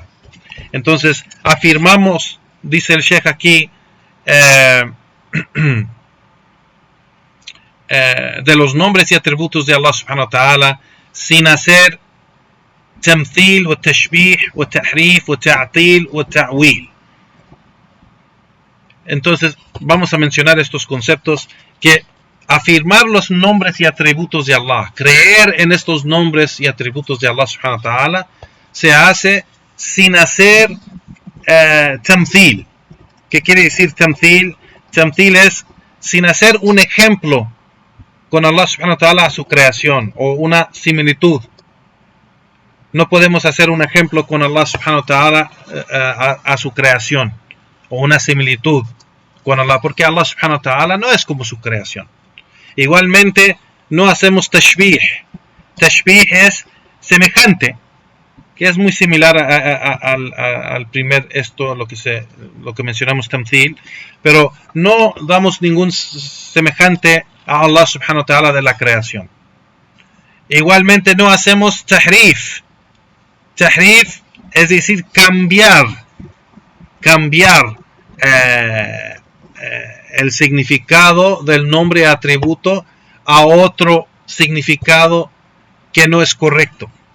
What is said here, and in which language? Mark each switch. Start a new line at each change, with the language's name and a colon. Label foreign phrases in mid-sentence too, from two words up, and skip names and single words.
Spanish: Entonces afirmamos, dice el Sheikh aquí, de los nombres y atributos de
Arabic: الله سبحانه وتعالى
Spanish: sin hacer
Arabic: تمثيل وتشبيه وتحريف وتعطيل وتأويل.
Spanish: Entonces vamos a mencionar estos conceptos, que afirmar los nombres y atributos de Allah, creer en estos nombres y atributos de
Arabic: الله سبحانه وتعالى,
Spanish: se hace sin hacer tamthil. ¿Qué quiere decir tamthil? Tamthil es sin hacer un ejemplo con
Arabic: الله سبحانه وتعالى
Spanish: a su creación, o una similitud. No podemos hacer un ejemplo con
Arabic: الله سبحانه وتعالى
Spanish: a su creación, o una similitud con Allah, porque
Arabic: الله سبحانه وتعالى
Spanish: no es como su creación. Igualmente no hacemos tashbih. Tashbih es semejante, que es muy similar al primer lo que mencionamos tamthil, pero no damos ningún semejante a
Arabic: الله سبحانه وتعالى
Spanish: de la creación. Igualmente no hacemos tahrif. Tahrif es decir, cambiar el significado del nombre y atributo a otro significado que no es correcto.